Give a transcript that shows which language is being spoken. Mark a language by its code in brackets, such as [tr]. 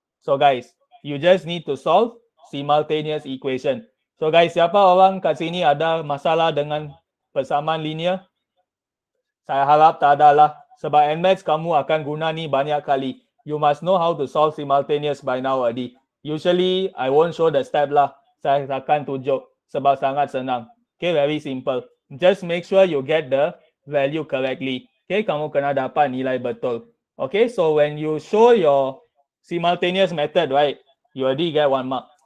[en] So guys, you just need to solve simultaneous equation. [ms] So guys, siapa orang kat sini ada masalah dengan persamaan linear? Saya harap tak ada lah. Sebab NMATS kamu akan guna ni banyak kali. [en] You must know how to solve simultaneous by now already. Usually, I won't show the step lah. [ms] Saya akan tunjuk sebab sangat senang. Okay, [en] very simple. Just make sure you get the value correctly. Okay, [ms] kamu kena dapat nilai betul. [en] Okay, so when you show your simultaneous method, right, you already get 1 mark.